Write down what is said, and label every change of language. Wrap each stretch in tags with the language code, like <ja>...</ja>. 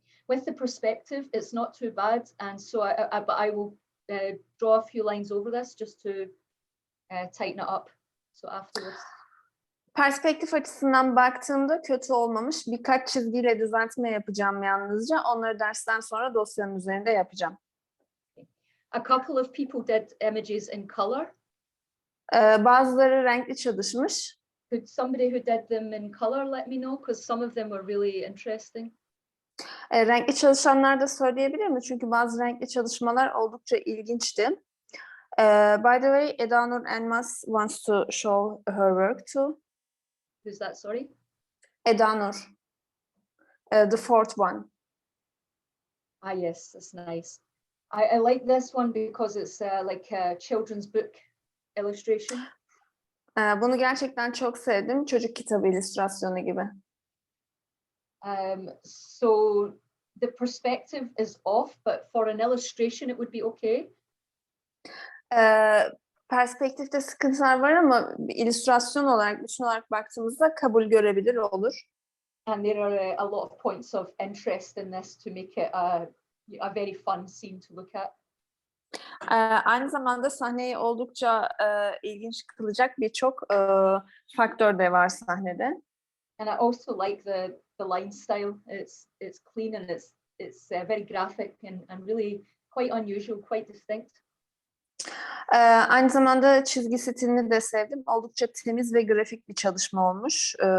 <en>With the perspective, it's not too bad, and so but I will draw a few lines over this just to tighten it up. So afterwards.</en> <tr>Perspektif açısından baktığımda kötü olmamış. Birkaç çizgiyle düzeltme yapacağım yalnızca. Onları dersten sonra dosyanın üzerinde yapacağım.</tr> <en>A couple of people did images in color.</en> <tr>Bazıları renkli çalışmış.</tr> <en>Could somebody who did them in color let me know? Because some of them were really interesting.</en> <tr>Renkli çalışanlar da söyleyebilir mi? Çünkü bazı renkli çalışmalar oldukça ilginçti.</tr> <en>By the way, Edanur Elmas wants to show her work too. Who's that? Sorry. Edanur. The fourth one. Ah, yes, that's nice. I like this one because it's like a children's book illustration.</en> <tr>Bunu gerçekten çok sevdim. Çocuk kitabı illüstrasyonu gibi.</tr> <en>So the perspective is off, but for an illustration it would be okay.</en> <tr>Perspektifte sıkıntılar var ama illüstrasyon olarak, bütün olarak baktığımızda kabul görebilir olur.</tr> <en>And there are a lot of points of interest in this to make it a very fun scene to look at.</en> <tr>Aynı zamanda sahneyi oldukça ilginç kılacak birçok faktör de var sahnede.</tr> <en>And I also like the line style. It's clean and it's very graphic and really quite unusual, quite distinct.</en> <tr>Aynı zamanda çizgi stilini de sevdim. Oldukça temiz ve grafik bir çalışma olmuş.</tr>